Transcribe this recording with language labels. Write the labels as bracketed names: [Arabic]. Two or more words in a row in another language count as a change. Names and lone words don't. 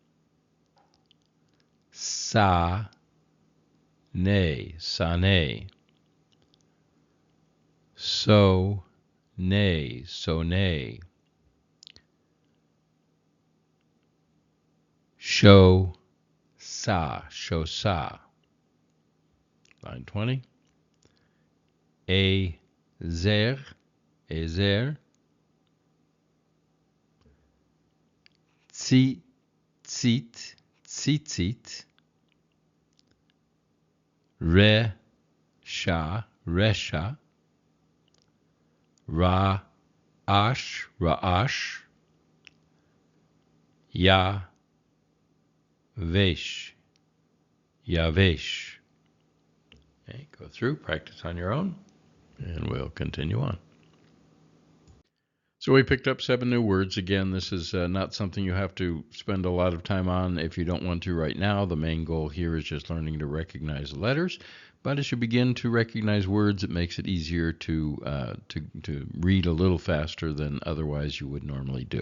[English] Sa, ne, sane. So, ne, sone. Show, sa, shosa. Line 20. [Hebrew] עזר, עזר. ציצית, ציצית. רשע, רשע. רעש, רעש. יבש, יבש. [English] Okay, go through, practice on your own, and we'll continue on. So we picked up 7 new words. Again, this is not something you have to spend a lot of time on if you don't want to right now. The main goal here is just learning to recognize letters. But as you begin to recognize words, it makes it easier to read a little faster than otherwise you would normally do.